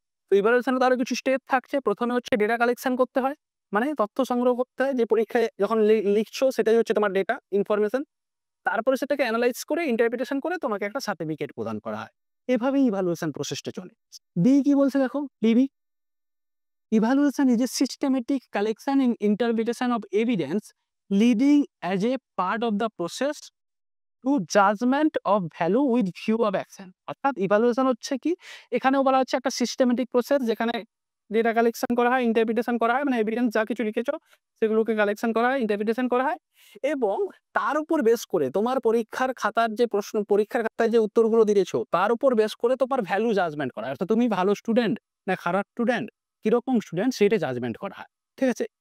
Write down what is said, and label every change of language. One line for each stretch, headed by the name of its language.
Bangla: তো ইভালুয়েশনে তো আরো কিছু স্টেপ থাকছে। ১ম এ হচ্ছে ডেটা কালেকশন করতে হয়। মানে তথ্য সংগ্রহ করতে হয় যে পরীক্ষায় যখন লিখছো সেটাই হচ্ছে তোমার ডেটা, ইনফরমেশন। তারপরে সেটাকে এনালাইজ করে ইন্টারপ্রিটেশন করে তোমাকে একটা সার্টিফিকেট প্রদান করা হয়। এভাবেই ইভালুয়েশন প্রসেসটা চলে। বি কি বলছে দেখো?
English: বিবি, evaluation is a systematic collection and interpretation of evidence leading as a part of the process to judgment of value with view of action।
Bangla: অর্থাৎ ইভালুয়েশন হচ্ছে কি? এখানেও বলা হচ্ছে একটা সিস্টেমেটিক প্রসেস যেখানে ডেটা কালেকশন করা হয়, ইন্টারপ্রিটেশন করা হয়। মানে এভিডেন্স যা কিছু লিখেছো সেগুলোকে কালেকশন করা হয়, ইন্টারপ্রিটেশন করা হয় এবং তার উপর বেস করে তোমার পরীক্ষার খাতার যে প্রশ্ন, পরীক্ষার খাতায় যে উত্তরগুলো দিয়েছো তার উপর বেস করে তোমার ভ্যালু জাজমেন্ট করা হয়। অর্থাৎ তুমি ভালো স্টুডেন্ট না খারাপ স্টুডেন্ট, কিরকম স্টুডেন্ট সেটা জাজমেন্ট করা হয়। ঠিক আছে?